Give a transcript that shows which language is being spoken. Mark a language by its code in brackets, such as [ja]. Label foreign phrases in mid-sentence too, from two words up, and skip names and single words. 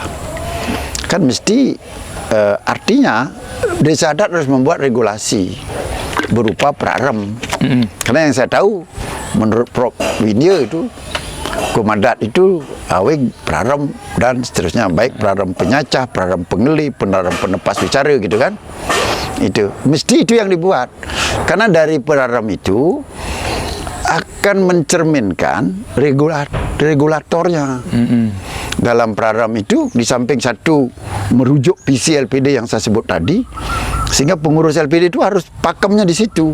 [id] Kan mesti artinya desa adat harus membuat regulasi berupa prarem. Karena yang saya tahu, menurut Prof. Widya itu hukum adat itu aweg, prarem dan seterusnya, baik prarem penyacah, prarem pengeli, prarem penepas bicara gitu kan. Itu mesti itu yang dibuat, karena dari prarem itu akan mencerminkan regulatornya. Dalam prarem itu di samping satu merujuk visi LPD yang saya sebut tadi, sehingga pengurus LPD itu harus pakemnya di situ.